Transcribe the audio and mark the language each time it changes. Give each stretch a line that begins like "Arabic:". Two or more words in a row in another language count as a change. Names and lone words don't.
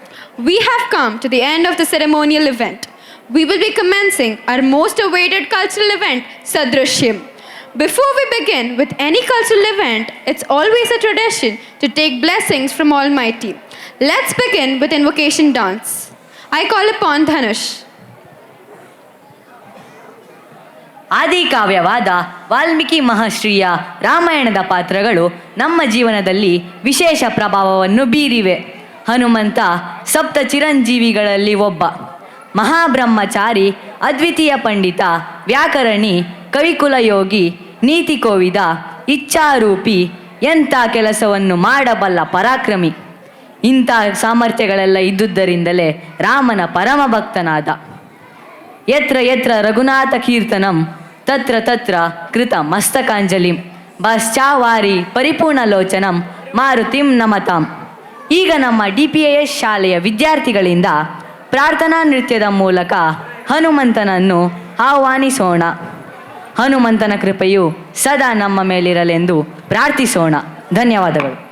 English: We have come to the end of the ceremonial event. We will be commencing our most awaited cultural event, Sadrushyam. Before we begin with any cultural event, it's always a tradition to take blessings from Almighty. Let's begin with invocation dance. I call upon Dhanush.
Kannada: ಆದಿಕಾವ್ಯವಾದ ವಾಲ್ಮೀಕಿ ಮಹರ್ಷಿಯ ರಾಮಾಯಣದ ಪಾತ್ರಗಳು ನಮ್ಮ ಜೀವನದಲ್ಲಿ ವಿಶೇಷ ಪ್ರಭಾವವನ್ನು ಬೀರಿವೆ. ಹನುಮಂತ ಸಪ್ತ ಚಿರಂಜೀವಿಗಳಲ್ಲಿ ಒಬ್ಬ. ಮಹಾಬ್ರಹ್ಮಚಾರಿ, ಅದ್ವಿತೀಯ ಪಂಡಿತ, ವ್ಯಾಕರಣಿ, ಕವಿಕುಲಯೋಗಿ, ನೀತಿ ಕೋವಿದ ಇಚ್ಛಾರೂಪಿ ಎಂಥ ಕೆಲಸವನ್ನು ಮಾಡಬಲ್ಲ ಪರಾಕ್ರಮಿ. ಇಂಥ ಸಾಮರ್ಥ್ಯಗಳೆಲ್ಲ ಇದ್ದುದರಿಂದಲೇ ರಾಮನ ಪರಮ ಭಕ್ತನಾದ.
Sanskrit: ಯತ್ರ ಯತ್ರ ರಘುನಾಥ ಕೀರ್ತನಂ ತತ್ರ ತತ್ರ ಕೃತ ಮಸ್ತಕಾಂಜಲಿಂ ಬಶ್ಚಾವಾರಿ ಪರಿಪೂರ್ಣಲೋಚನಂ ಮಾರುತಿಂ ನಮತಾಂ.
Kannada: ಈಗ ನಮ್ಮ DPIS ಶಾಲೆಯ ವಿದ್ಯಾರ್ಥಿಗಳಿಂದ ಪ್ರಾರ್ಥನಾ ನೃತ್ಯದ ಮೂಲಕ ಹನುಮಂತನನ್ನು ಆಹ್ವಾನಿಸೋಣ. ಹನುಮಂತನ ಕೃಪೆಯು ಸದಾ ನಮ್ಮ ಮೇಲಿರಲೆಂದು ಪ್ರಾರ್ಥಿಸೋಣ. ಧನ್ಯವಾದಗಳು.